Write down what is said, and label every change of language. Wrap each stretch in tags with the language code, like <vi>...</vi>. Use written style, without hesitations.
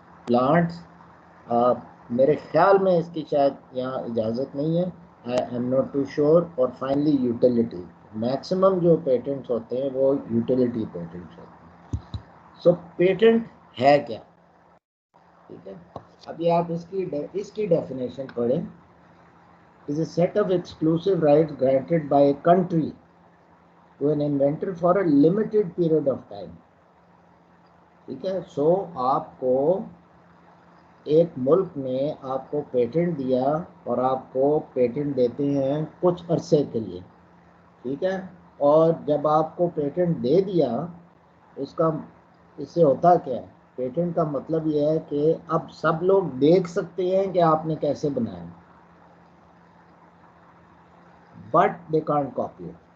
<ur>Plants, میرے خیال میں اس کی شاید یہاں اجازت نہیں ہے,</ur> <en>I am not too sure.</en> <ur>اور فائنلی یوٹیلیٹی. میکسیمم جو پیٹنٹس ہوتے ہیں وہ یوٹیلیٹی پیٹنٹس ہوتے ہیں. سو پیٹنٹ ہے کیا؟ ٹھیک ہے, ابھی آپ اس کی ڈیفینیشن پڑھیں.</ur> <en>is a set of exclusive rights granted by a country to an inventor for a limited period of time.</en> <ur>ٹھیک ہے, سو آپ کو ایک ملک نے آپ کو پیٹنٹ دیا, اور آپ کو پیٹنٹ دیتے ہیں کچھ عرصے کے لیے. ٹھیک ہے, اور جب آپ کو پیٹنٹ دے دیا, اس سے ہوتا کیا ہے, پیٹنٹ کا مطلب یہ ہے کہ اب سب لوگ دیکھ سکتے ہیں کہ آپ نے کیسے بنایا,</ur> <en>But they can't copy it.</en>